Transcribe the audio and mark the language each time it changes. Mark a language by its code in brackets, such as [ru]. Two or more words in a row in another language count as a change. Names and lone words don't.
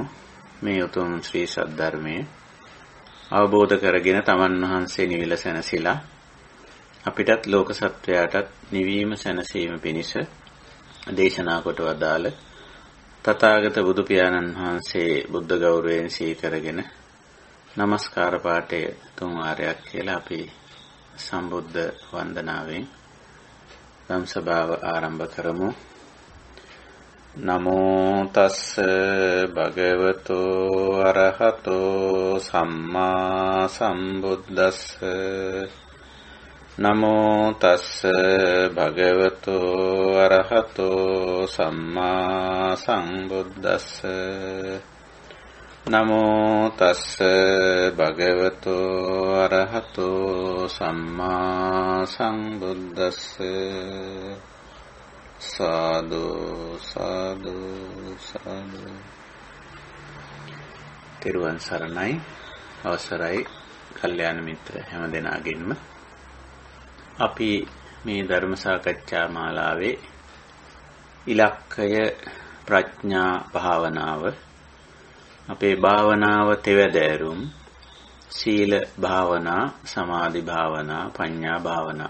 [si] මේ උතුම් ශ්‍රී සද්ධර්මයේ අවබෝධ කරගෙන තමන් වහන්සේ නිවිල සැනසීලා අපිටත් ලෝක සත්වයාටත් නිවීම සැනසීම පිණිස දේශනා කොට වදාළ තථාගත බුදු පියාණන් වහන්සේ බුද්ධ ගෞරවයෙන් සිහි කරගෙන නමස්කාර පාඨය තුන් වාරයක් කියලා අපි සම්බුද්ධ වන්දනාවෙන් ධම්සභාව ආරම්භ කරමු. [pi] නමෝ තස්ස භගවතෝ අරහතෝ සම්මා සම්බුද්දස්ස. නමෝ තස්ස භගවතෝ අරහතෝ සම්මා සම්බුද්දස්ස. නමෝ තස්ස භගවතෝ අරහතෝ සම්මා සම්බුද්දස්ස. සාදු සාදු සාදු. [si] තෙරුවන් සරණයි. අවසරයි කල්යාණ මිත්‍ර හැමදෙනාගෙන්ම අපි මේ ධර්ම සාකච්ඡා මාලාවේ ඉලක්කය ප්‍රඥා භාවනාව, අපේ භාවනාව තෙවදෑරුම් සීල භාවනා, සමාධි භාවනා, ප්‍රඥා භාවනා.